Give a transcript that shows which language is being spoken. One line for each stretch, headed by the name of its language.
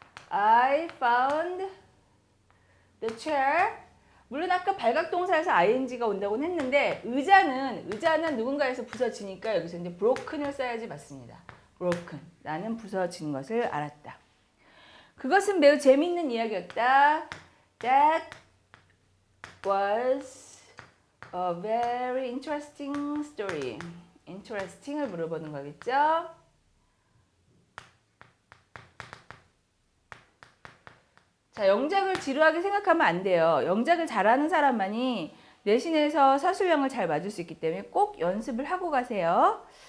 English: I found the chair.
Korean: 물론 아까 발각동사에서 ing가 온다고는 했는데 의자는 누군가에서 부서지니까 여기서 이제 broken을 써야지 맞습니다.
English: broken.
Korean: 나는 부서진 것을 알았다. 그것은 매우 재미있는 이야기였다.
English: That was a very interesting story.
Korean: interesting을 물어보는 거겠죠? 자, 영작을 지루하게 생각하면 안 돼요. 영작을 잘하는 사람만이 내신에서 서술형을 잘 맞을 수 있기 때문에 꼭 연습을 하고 가세요.